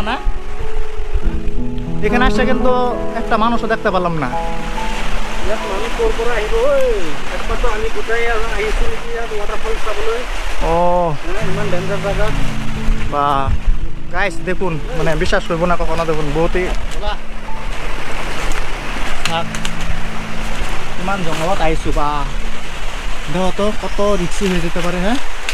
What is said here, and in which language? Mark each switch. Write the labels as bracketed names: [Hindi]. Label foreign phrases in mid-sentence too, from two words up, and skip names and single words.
[Bangla] না এখানে আসছে কিন্তু একটা মানুষও দেখতে পেলাম না। ও বা গাইস দেখুন মানে বিশ্বাস করবো না কখনো। দেখুন [Assamese] বহুতই ইমান জঙ্গলত আহিছো [Bangla] বা দেখো তো কত রিক্সি হয়ে যেতে পারে। হ্যাঁ